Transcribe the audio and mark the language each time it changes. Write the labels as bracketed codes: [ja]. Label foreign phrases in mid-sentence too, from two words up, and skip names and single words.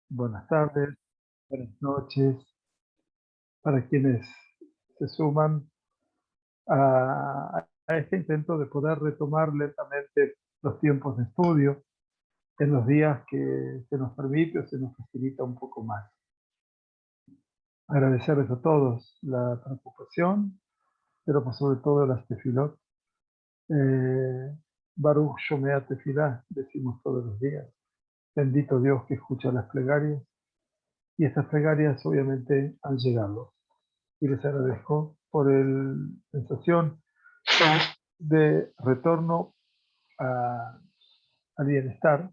[es] buenas tardes, buenas noches, para quienes se suman a este intento de poder retomar lentamente los tiempos de estudio en los días que se nos permite o se nos facilita un poco más. Agradecerles a todos la preocupación, pero por sobre todo las tefilot. [he] ברוך שומע תפילה, [es] decimos todos los días. Bendito Dios que escucha las plegarias. Y estas plegarias obviamente han llegado. Y les agradezco por la sensación de retorno a- al bienestar.